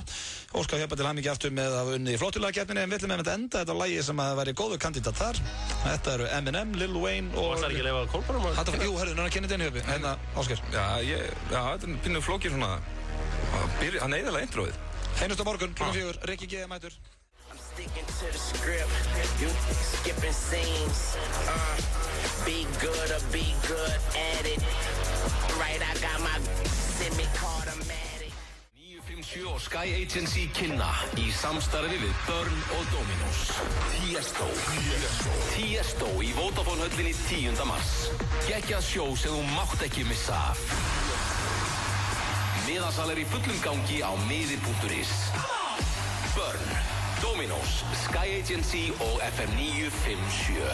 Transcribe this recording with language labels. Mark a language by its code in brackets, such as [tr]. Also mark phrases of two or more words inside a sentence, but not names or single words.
[is] Óskar Hjörvar til hamingju aftur með að unni í flottulegakeppninni en við ætlum að enda þetta á lagi sem að væri góður kandidat þar. Þetta eru Eminem, Lil Wayne og... Það er ekki að lefa Kolbjörn? Jú, herðu, núna kynni þetta Hjörvi. Hérna, Ásgeir. Já, þetta er pínu flókið svona að neyðalega introið. Heinust á morgun, klukkan 4, Rikki G. mætur. [en] Sticking to the script, you skipping scenes. Be good or be good at it. Right, I got my semi-automatic. [is] 957 og Sky Agency kynna í samstarfi við Burn og Dominos. Tiesto í Vodafone höllinni 10. mars. Geggjað sjó sem þú mátt ekki missa af. Miðasal í fullum gangi á miði.is. Burn, Dominos, Sky Agency og FM 957.